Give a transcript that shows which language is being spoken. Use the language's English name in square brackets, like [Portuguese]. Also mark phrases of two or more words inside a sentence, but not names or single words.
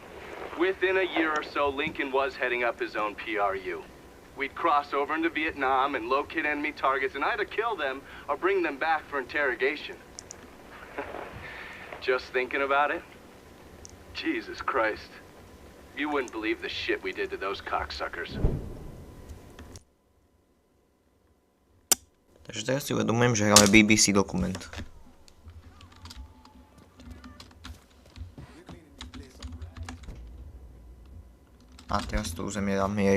[English] Within a year or so, Lincoln was heading up his own PRU. We'd cross over into Vietnam and locate enemy targets and either kill them or bring them back for interrogation. Just thinking about it? Jesus Christ. You wouldn't believe the shit we did to those cocksuckers. [Slovak] Takže teraz si uvedomujem, že hráme BBC dokument. A teraz to uzemieram jej.